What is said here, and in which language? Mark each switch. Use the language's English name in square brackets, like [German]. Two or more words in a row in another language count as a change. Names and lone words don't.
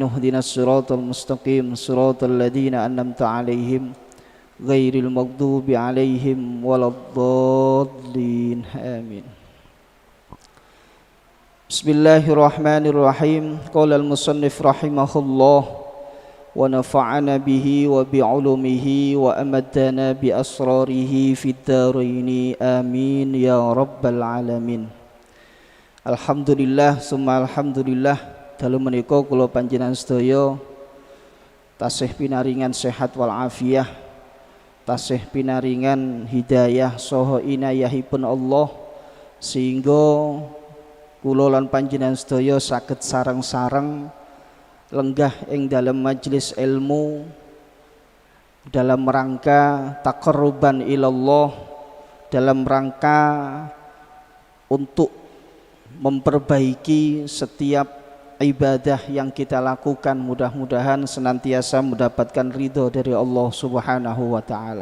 [Arabic] اهدنا الصراط المستقيم صراط الذين أنعمت عليهم غير المغضوب عليهم ولا الضالين. Amin. بسم الله الرحمن الرحيم. قال المصنف رحمه الله ونفعنا به وبعلومه وأمدنا بأسراره في الدارين آمين يا رب العالمين. الحمد لله ثم الحمد لله [Javanese] dalu menika kula panjenengan sedaya tasih pinaringan sehat wal afiyah, tasih pinaringan hidayah saha inayahipun Allah sehingga kula lan panjenengan sedaya saged sareng-sareng lenggah ing [Indonesian] dalam majelis ilmu dalam rangka [Arabic] تقربا إلى الله, [Indonesian] dalam rangka untuk memperbaiki setiap ibadah yang kita lakukan, mudah-mudahan senantiasa mendapatkan ridho dari Allah [Arabic] سبحانه وتعالى.